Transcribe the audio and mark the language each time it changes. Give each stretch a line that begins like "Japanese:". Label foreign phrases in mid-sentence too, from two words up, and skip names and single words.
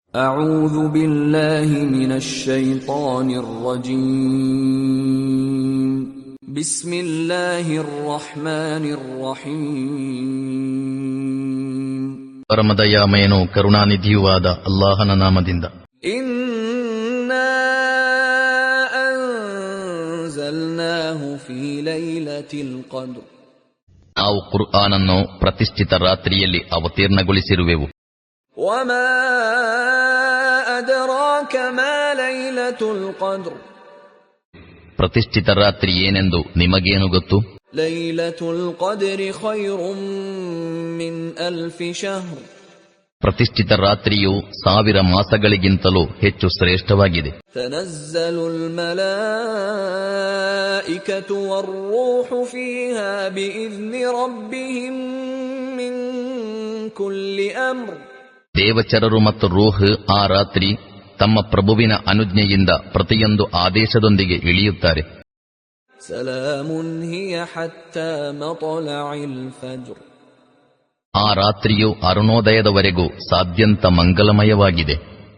Arabic: أعوذ بالله من الشيطان الرجيم بسم الله الرحمن الرحيم
Kannada: ಪರಮದಯಾಮಯನೂ ಕರುಣಾನಿಧಿಯೂ ಆದ ಅಲ್ಲಾಹನ ನಾಮದಿಂದ.
Arabic: إنا أنزلناه في ليلة القدر
Kannada: ನಾವು ಕುರ್ಆನನ್ನು ಪ್ರತಿಷ್ಠಿತ ರಾತ್ರಿಯಲ್ಲಿ ಅವತೀರ್ಣಗೊಳಿಸಿರುವೆವು.
Arabic: وما أدراك ما ليلة القدر
Kannada: ಪ್ರತಿಷ್ಠಿತ ರಾತ್ರಿ ಏನೆಂದು ನಿಮಗೇನು ಗೊತ್ತು?
Arabic: ليلة القدر خير من 1000 شهر
Kannada: ಪ್ರತಿಷ್ಠಿತ ರಾತ್ರಿಯು 1000 ಮಾಸಗಳಿಗಿಂತಲೂ ಹೆಚ್ಚು ಶ್ರೇಷ್ಠವಾಗಿದೆ.
Arabic: تنزل الملائكة والروح فيها بإذن ربهم من كل أمر
Kannada: ದೇವಚರರು ಮತ್ತು ರೂಹ್ ಆ ರಾತ್ರಿ ತಮ್ಮ ಪ್ರಭುವಿನ ಅನುಜ್ಞೆಯಿಂದ ಪ್ರತಿಯೊಂದು ಆದೇಶದೊಂದಿಗೆ ಇಳಿಯುತ್ತಾರೆ.
Arabic: سلام هي حتى مطلع الفجر
Kannada: ಆ ರಾತ್ರಿಯು ಅರುಣೋದಯದವರೆಗೂ ಸಾಧ್ಯಂತ ಮಂಗಲಮಯವಾಗಿದೆ.